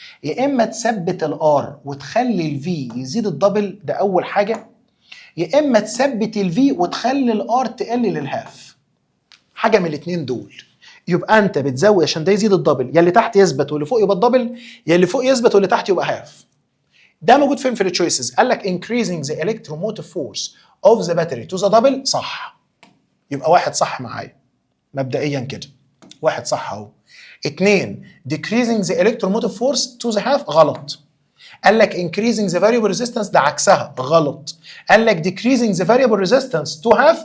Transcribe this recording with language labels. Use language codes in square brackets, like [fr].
[ar] يا اما تثبت الار وتخلي الفي يزيد الدبل، ده اول حاجه، يا اما تثبت الفي وتخلي الار تقلل الهاف. حاجه من الاثنين دول. يبقى انت بتزود عشان ده يزيد الدبل، يا اللي تحت يثبت واللي فوق يبقى الدبل، يا اللي فوق يثبت واللي تحت يبقى هاف. ده موجود فين في التشويسز؟ قال لك [en] increasing the electromotive force of the battery to the double. [ar] صح. يبقى واحد صح معايا مبدئيا كده، واحد صح اهو. [en] 2 decreasing the electromotive force to the half. [ar] غلط. قال لك [en] increasing the variable resistance، [ar] ده عكسها، غلط. قال لك [en] decreasing the variable resistance to half.